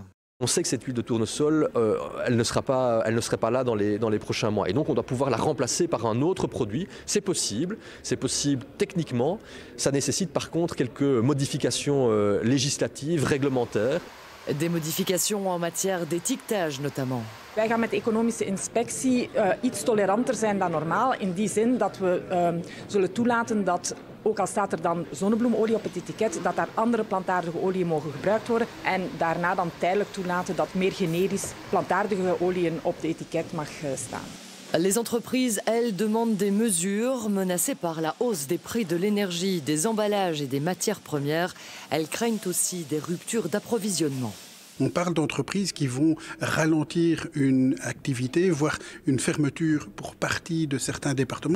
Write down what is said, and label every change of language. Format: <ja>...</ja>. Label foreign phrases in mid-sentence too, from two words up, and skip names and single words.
<fr>On sait que cette huile de tournesol, elle ne serait pas là dans les prochains mois. Et donc on doit pouvoir la remplacer par un autre produit. C'est possible techniquement. Ça nécessite par contre quelques modifications législatives, réglementaires. Des modifications en matière d'étiquetage notamment.</fr> <nl>Wij gaan met de economische inspectie iets toleranter zijn dan normaal. In die zin dat we zullen toelaten dat, ook al staat er dan zonnebloemolie op het etiket, dat daar andere plantaardige oliën mogen gebruikt worden. En daarna dan tijdelijk toelaten dat meer generisch plantaardige oliën op het etiket mag staan.</nl> <fr>Les entreprises, elles, demandent des mesures. Menacées par la hausse des prix de l'énergie, des emballages et des matières premières, elles craignent aussi des ruptures d'approvisionnement. On parle d'entreprises qui vont ralentir une activité, voire une fermeture pour partie de certains départements.</fr>